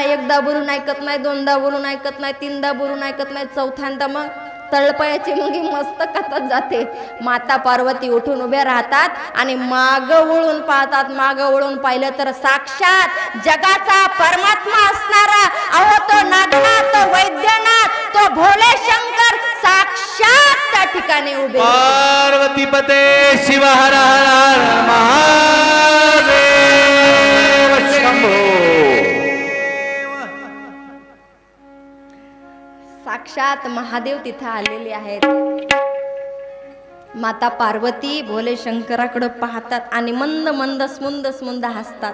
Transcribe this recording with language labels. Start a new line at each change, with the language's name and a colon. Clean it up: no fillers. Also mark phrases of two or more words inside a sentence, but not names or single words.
Marathi: एकदा बोलून ऐकत नाही, दोनदा बोलून ऐकत नाही, तीनदा बोलून ऐकत नाही, चौथ्यांदा मग तळपायाची मुंगी मस्त कथत जाते. माता पार्वती उठून उभ्या राहतात आणि माग वळून पाहतात. माग वळून पाहिलं तर साक्षात जगाचा परमात्मा असणारा, अहो तो नागनाथ, तो वैद्यनाथ, तो भोले शंकर साक्षात त्या ठिकाणी उभे. पार्वती पते शिव हर हर महादेव शंभो. साक्षात महादेव तिथं आलेले आहेत. माता पार्वती भोले शंकराकडे पाहतात आणि मंद मंद स्मुंद हसतात.